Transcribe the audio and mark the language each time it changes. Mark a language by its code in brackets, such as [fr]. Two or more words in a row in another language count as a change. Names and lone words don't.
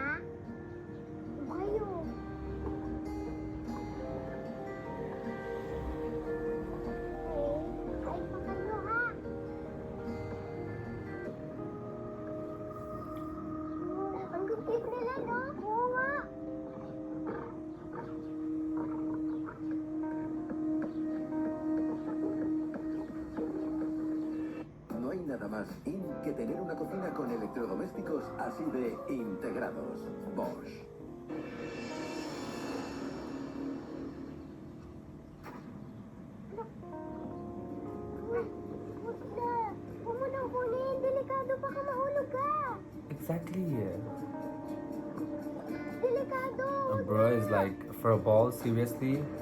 [tl] O kayo. Kain pa kayo, ha? Ang gupit nila, no? Oo nga. [es] No hay nada más in que tener una cocina con electrodomésticos así de integrados. Bosch. [tl] Huwag na. Huwag mo nang kunin. Delikado, baka mahulog ka. Exactly. Delikado. [en] Bro is like, for a ball, seriously?